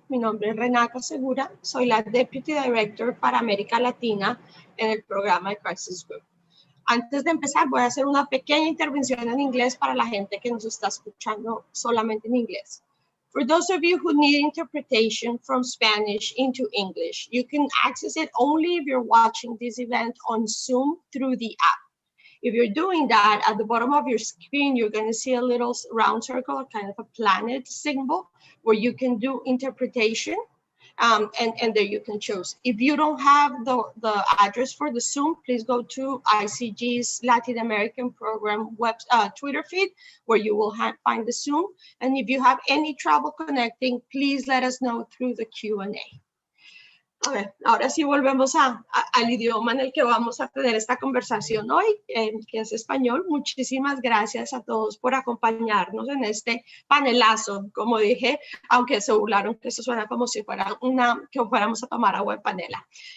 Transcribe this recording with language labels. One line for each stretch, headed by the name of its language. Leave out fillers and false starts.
Spanish: Mi nombre es Renata Segura, soy la
English: Deputy Director
Spanish: para América Latina en el programa de Crisis Group. Antes de empezar, voy a hacer una pequeña intervención en inglés para la gente que nos está escuchando solamente en inglés.
English: For those of you who need interpretation from Spanish into English, you can access it only if you're watching this event on Zoom through the app. If you're doing that, at the bottom of your screen, you're going to see a little round circle, kind of a planet symbol, where you can do interpretation, and there you can choose. If you don't have the address for the Zoom, please go to ICG's Latin American Program Twitter feed, where you will find the Zoom. And if you have any trouble connecting, please let us know through the Q&A.
Spanish: A ver, ahora sí volvemos al idioma en el que vamos a tener esta conversación hoy, que es español. Muchísimas gracias a todos por acompañarnos en este panelazo. Como dije, aunque se burlaron que eso suena como si fuera que fuéramos a tomar agua de panela.